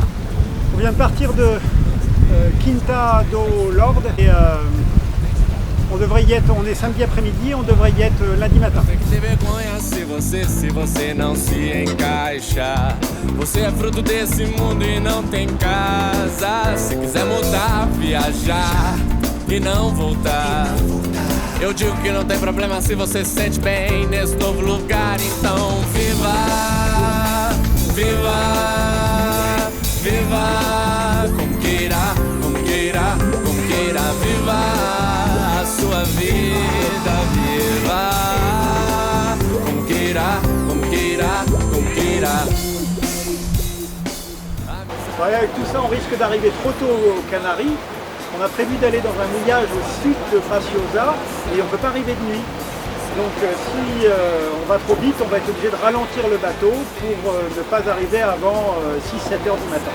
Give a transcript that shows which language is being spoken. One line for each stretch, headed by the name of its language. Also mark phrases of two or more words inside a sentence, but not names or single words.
French: On vient de partir de Quinta do Lorde et on devrait y être, on est samedi après-midi, on devrait y être lundi matin.
Portuguese: Tem que ter vergonha se você não se encaixa. Você é fruto desse mundo e não tem casa. Se quiser mudar, viajar e não voltar. Eu digo que não tem problema se você se sente bem nesse novo lugar. Então viva, viva, viva, como queira, como queira, como queira. Viva a sua vida, viva, como queira, como queira, como queira.
French: Ouais, avec tout ça, on risque d'arriver trop tôt aux Canaries. On a prévu d'aller dans un mouillage au sud de Graciosa et on ne peut pas arriver de nuit. Donc si on va trop vite, on va être obligé de ralentir le bateau pour ne pas arriver avant 6-7 heures du matin.